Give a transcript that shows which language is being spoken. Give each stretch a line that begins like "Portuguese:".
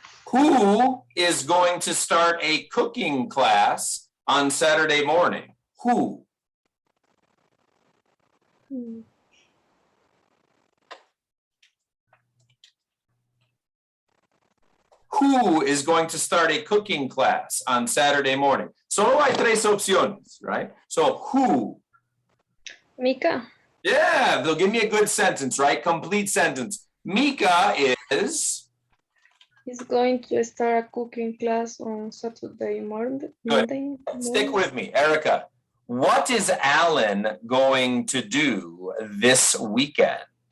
English: Who is going to start a cooking class on Saturday morning? Who? Who is going to start a cooking class on Saturday morning?
Spanish: Solo hay tres opciones,
English: right? So who? Mika. Yeah, they'll give me a good sentence, right? Complete sentence. Mika is. He's going to start a cooking class on Saturday morning. Stick with me, Erica. What is Alan going to do this weekend?